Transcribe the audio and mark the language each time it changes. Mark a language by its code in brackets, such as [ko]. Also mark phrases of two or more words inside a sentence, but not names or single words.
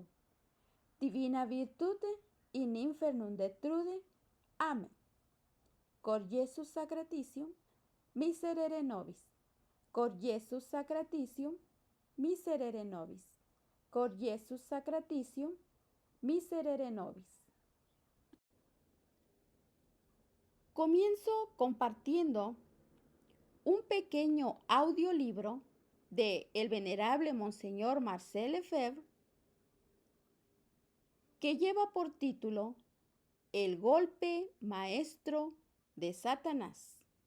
[la] Divina virtute in infernum detrude. Amen. Cor Jesus sacratitium, miserere nobis. Cor Jesus sacratitium, miserere nobis. Cor Jesus sacratitium, miserere nobis. [es] Comienzo compartiendo un pequeño audiolibro de el venerable Monseñor Marcel Lefebvre, que lleva por título El golpe maestro de Satanás,